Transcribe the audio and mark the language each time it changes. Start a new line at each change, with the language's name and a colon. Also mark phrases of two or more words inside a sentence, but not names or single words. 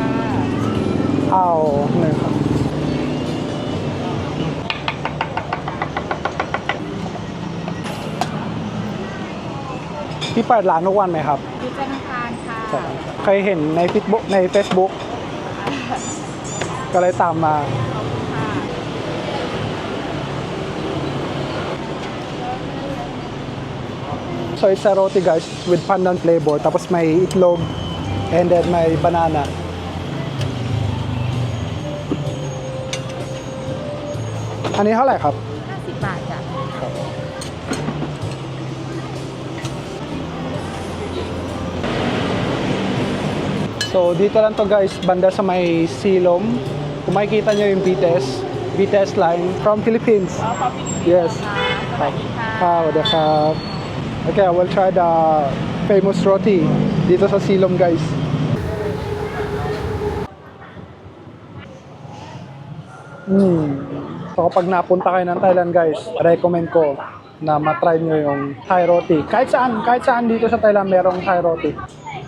Thai: เอาหนึ่งครับพี่เปิดร้านทุกวันไหมครับ อยู่จันทร์อังคารค่ะ เคยเห็นใน Facebook ก็เลยตามมา ค่ะ
English: So it's a roti guys with pandan flavor.
Filipino: Tapos may itlog
English: and then
Filipino: may banana.
Thai: Ano เท่าไหร่ครับ 50 บาทจ้ะ
Filipino: So dito lang to guys, banda sa may Silom. Kung makikita nyo yung BTS
English: line from
Filipino: Philippines.
English: Yes.
Thai: สวัสดีค่ะ สวัสดีครับ
English: Okay, I will try the famous roti
Filipino: dito sa Silom
English: guys.
Filipino: So kapag napunta kayo ng Thailand guys, recommend ko na matry nyo yung Thai roti. Kahit saan dito sa Thailand merong Thai roti.